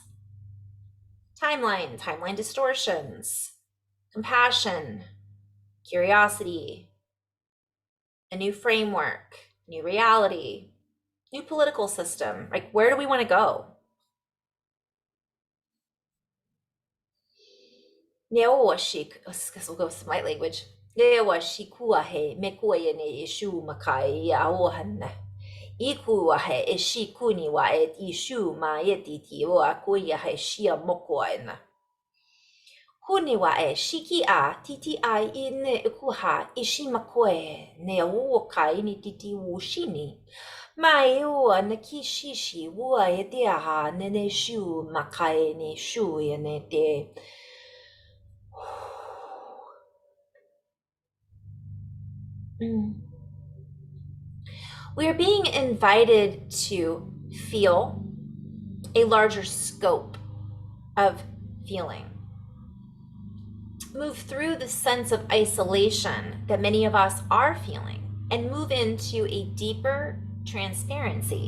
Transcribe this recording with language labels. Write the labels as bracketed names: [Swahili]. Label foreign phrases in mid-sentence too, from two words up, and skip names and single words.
[English] Timeline distortions, compassion, curiosity, a new framework, new reality, new political system. Like, where do we want to go? We'll go with some light language. Ikuahe ishikuni wa et ishu ma yetiti wa kuya he shia mokoen. Huni wa e shiki a titi a ine ikuha ishimakoe ne uoka ini titi wushini. Mai ua na kishishi wua e te aha nene shu makae ne shu e ne te. We are being invited to feel a larger scope of feeling. Move through the sense of isolation that many of us are feeling and move into a deeper transparency.